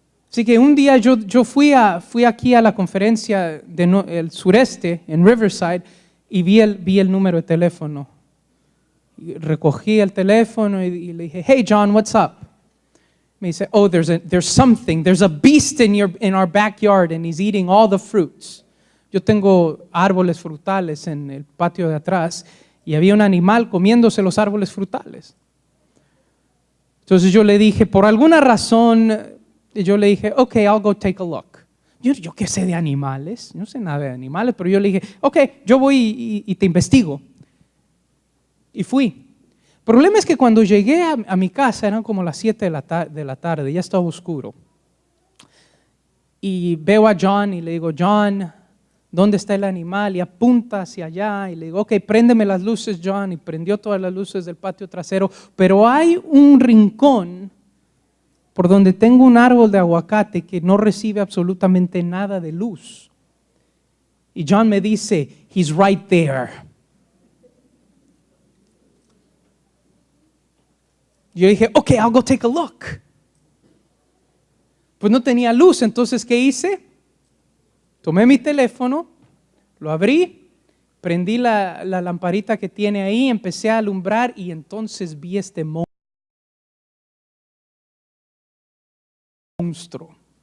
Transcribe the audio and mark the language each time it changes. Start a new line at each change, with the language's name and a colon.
Spanish: Así que un día yo fui aquí a la conferencia del sureste, en Riverside, y vi el número de teléfono. Y recogí el teléfono y le dije,
English: hey John, what's up?
Spanish: Me dice,
English: oh, there's a beast in our backyard and he's eating all the fruits.
Spanish: Yo tengo árboles frutales en el patio de atrás y había un animal comiéndose los árboles frutales. Entonces yo le dije, por alguna razón,
English: okay, I'll go take a look.
Spanish: Yo qué sé de animales, no sé nada de animales, pero yo le dije, okay, yo voy y te investigo. Y fui. El problema es que cuando llegué a mi casa eran como las 7 de la tarde, ya estaba oscuro. Y veo a John y le digo, John, ¿dónde está el animal? Y apunta hacia allá y le digo, ok, préndeme las luces, John. Y prendió todas las luces del patio trasero. Pero hay un rincón por donde tengo un árbol de aguacate que no recibe absolutamente nada de luz. Y John me dice,
English: he's right there.
Spanish: Yo dije,
English: okay, I'll go take a look.
Spanish: Pues no tenía luz, entonces ¿qué hice? Tomé mi teléfono, Lo abrí, prendí la lamparita que tiene ahí, empecé a alumbrar y entonces vi este monstruo.